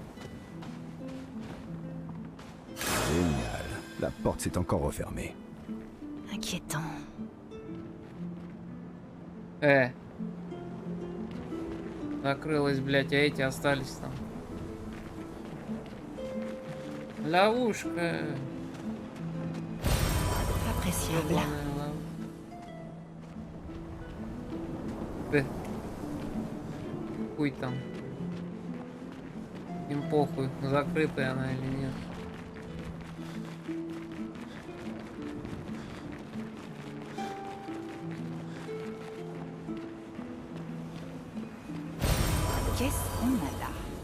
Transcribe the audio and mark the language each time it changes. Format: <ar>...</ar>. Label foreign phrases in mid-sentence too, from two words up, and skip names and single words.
<fr>Génial. La porte s'est encore refermée. Inquiétant.</fr> <ru>Закрылась, блядь, а эти остались там. Ловушка.</ru> <fr>Appréciable.</fr> <ru>Ебаная ловушка. Хуй там. Им похуй, закрытая она или нет.</ru> <fr>Qu'est-ce qu'on a là?</fr>